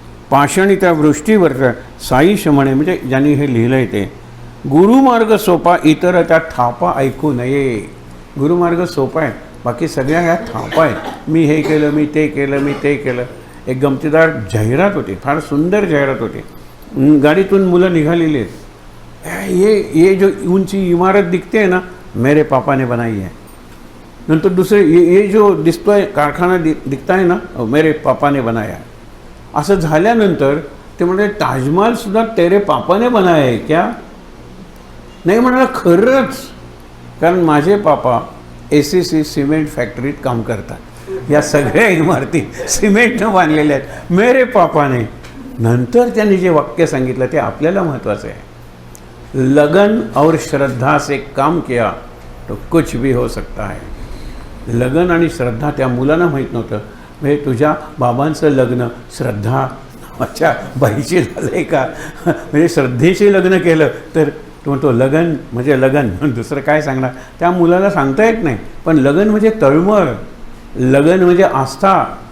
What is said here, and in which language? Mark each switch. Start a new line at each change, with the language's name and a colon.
Marathi: पाषाणी त्या वृष्टीवर साई शमणे, म्हणजे ज्यांनी हे लिहिलं आहे ते, गुरुमार्ग सोपा इतर त्या थापा ऐकू नये. गुरुमार्ग सोपा आहे, बाकी सगळ्या ह्या थापा आहेत. मी हे केलं, मी ते केलं, मी ते केलं. एक गमतीदार जाहिरात होती, फार सुंदर जाहिरात होती. गाडीतून मुलं निघालेली आहेत.
Hindi: ये जो ऊंची इमारत दिखते है ना, मेरे पापा ने बनाई है.
Marathi: नंतर दुसरे,
Hindi: ये जो दिसतोय कारखाना दिखता है ना, मेरे पापा ने बनाया है.
Marathi: असं झाल्यानंतर ते म्हणजे
Hindi: ताजमहलसुद्धा तेरे पापा ने बनाया है क्या?
Marathi: नाही म्हणाला, खरंच, कारण माझे पापा ACC सिमेंट फॅक्टरीत काम करतात. या सगळ्या इमारती सिमेंटनं बांधलेल्या आहेत,
Hindi: मेरे पापाने.
Marathi: नंतर त्यांनी जे वाक्य सांगितलं ते आपल्याला महत्त्वाचं आहे.
Hindi: लगन और श्रद्धा से काम किया तो कुछ भी हो सकता है.
Marathi: लगन आणि श्रद्धा त्या मुलांना माहीत नव्हतं. म्हणजे तुझ्या बाबांचं लग्न श्रद्धा माझ्या बाईशी झालं आहे का? म्हणजे श्रद्धेशी लग्न केलं तर तो म्हणतो लगन म्हणजे लगन, दुसरं काय सांगणार? त्या मुलाला सांगता येत नाही. पण लगन म्हणजे तळमळ, लगन म्हणजे आस्था.